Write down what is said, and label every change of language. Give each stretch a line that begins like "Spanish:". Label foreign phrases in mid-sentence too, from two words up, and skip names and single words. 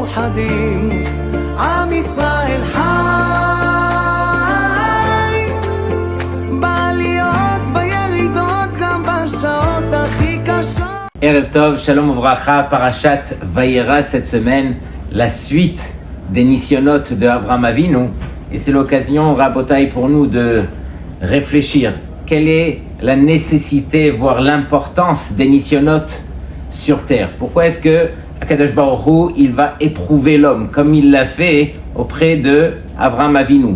Hebrew: מאוחדים, עם ישראל חי, בעליות וירידות גם בשעות הכי קשות. ערב טוב שלום וברכה פרשת וירא
French: cette semaine, la suite des
Hebrew: Nissionot de Avraham Avinu.
French: Et c'est l'occasion, Rabotai, pour nous de réfléchir. Quelle est la nécessité, voire l'importance des Nissionot sur terre? Pourquoi est-ce que
Hebrew: הקדוש ברוך הוא,
French: il va éprouver l'homme comme il l'a fait auprès de Avraham Avinu?